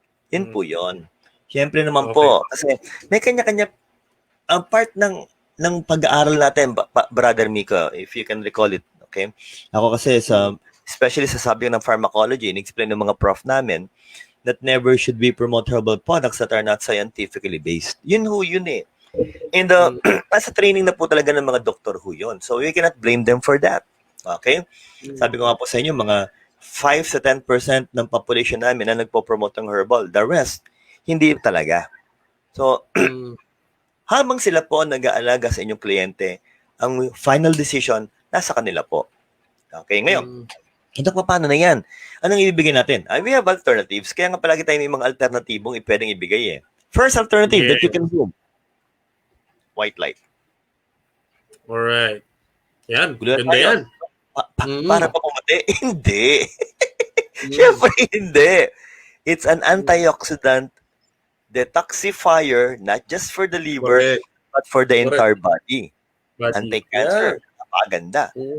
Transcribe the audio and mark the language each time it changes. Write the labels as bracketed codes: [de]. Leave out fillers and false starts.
[tl] Yun po yun. Siyempre naman po, kasi may kanya-kanya, ang part ng pag-aaral natin, Brother Miko, [en] if you can recall it, okay? [tl] Ako kasi, [en] especially sa subject ng pharmacology, [tl] in-explain ng mga prof namin, [en] that never should we promote herbal products that are not scientifically based. [tl] Yun eh. And nasa training na po talaga ng mga doktor ho yun. [en] So we cannot blame them for that. Okay? [tl] Sabi ko nga po sa inyo, mga 5 to 10% ng population namin na nagpo-promote ng herbal. [en] The rest, [tl] hindi talaga. So, habang sila po ang nag-aalaga sa inyong kliyente, ang final decision, nasa kanila po. Okay, ngayon, paano na yan? Anong ibibigay natin? [en] We have alternatives. [tl] Kaya nga palagi tayo may mga alternatibong pwedeng ibigay eh. [en] First alternative that you can do, white light. [tl] Alright. Yan. Ganda yan. Para pa pumati? Hindi. Siyempre, hindi. [en] It's an antioxidant detoxifier, not just for the liver, but for the entire body. Anti-cancer. [tl] Napakaganda.